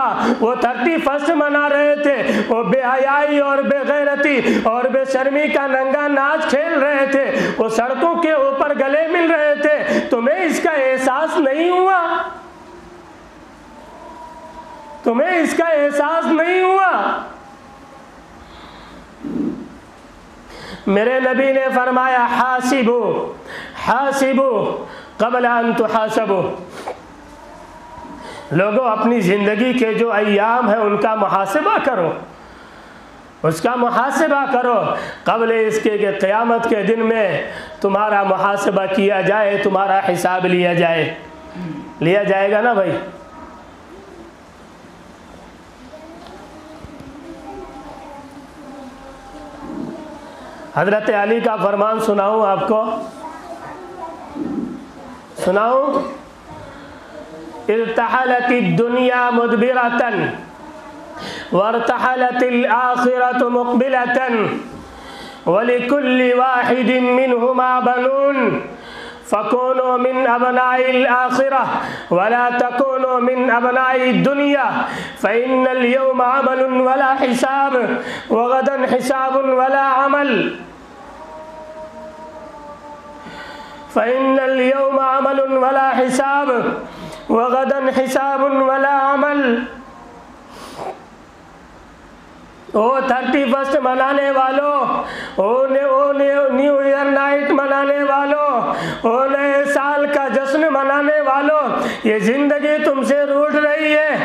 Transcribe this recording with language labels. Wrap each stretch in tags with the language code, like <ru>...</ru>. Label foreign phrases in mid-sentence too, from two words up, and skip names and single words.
<hi>वो 31 मना रहे थे, वो बेहयाई और बेगैरती और बेशर्मी का नंगा नाच खेल रहे थे, वो सड़कों के ऊपर गले मिल रहे थे। तुम्हें इसका एहसास नहीं हुआ? तुम्हें इसका एहसास नहीं हुआ? मेरे नबी ने फरमाया</hi> <ar>حاسبوا حاسبوا قبل أن تحاسبوا.</ar> <hi>लोगों, अपनी ज़िंदगी के जो अय्याम हैं उनका मुहासिबा करो, उसका मुहासिबा करो क़ब्ल इसके कि क़यामत के दिन में तुम्हारा मुहासिबा किया जाए, तुम्हारा हिसाब लिया जाए। लिया जाएगा ना भाई? हज़रत अली का फरमान सुनाऊं आपको?</hi> <ar>सुनाऊं? ارتحلت الدنيا مدبرة وارتحلت الآخرة مقبلة ولكل واحد منهما بنون فكونوا من أبناء الآخرة ولا تكونوا من أبناء الدنيا فإن اليوم عمل ولا حساب وغدا حساب ولا عمل فإن اليوم عمل ولا حساب وغدا حساب ولا عمل.</ar> <hi>ओ 31 मनाने वालों, ओ</hi> <en>New Year Night</en> <hi>मनाने वालों, ओ नए साल का जश्न मनाने वालों, ये ज़िंदगी तुमसे रूठ रही है।</hi>